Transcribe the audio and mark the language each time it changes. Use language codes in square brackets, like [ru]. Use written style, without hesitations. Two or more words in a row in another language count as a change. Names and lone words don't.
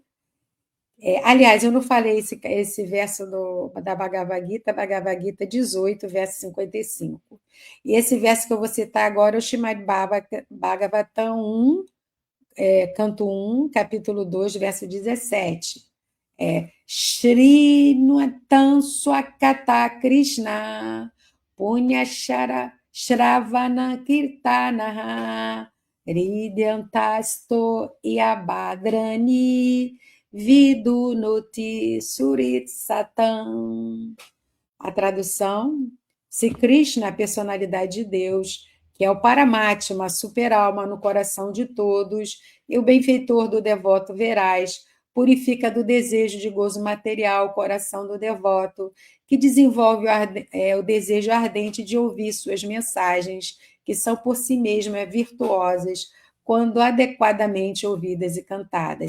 [pt] Aliás, eu não falei esse verso da Bhagavad Gita 18, verso 55. E esse verso que eu vou citar agora é o Srimad Bhagavatam 1, canto 1, capítulo 2, verso 17. [sa] शृण्वतां स्वकथाः कृष्णः पुण्य श्रवण कीर्तनः हृद्यन्तःस्थो ह्यभद्राणि विधुनोति सुहृत् सताम्. [pt] A tradução: se Krishna, a personalidade de Deus, que é o Paramatma, a super-alma no coração de todos, e o benfeitor do devoto veraz, purifica do desejo de gozo material o coração do devoto, que desenvolve o desejo ardente de ouvir suas mensagens, que são por si mesmas virtuosas, quando adequadamente ouvidas e cantadas.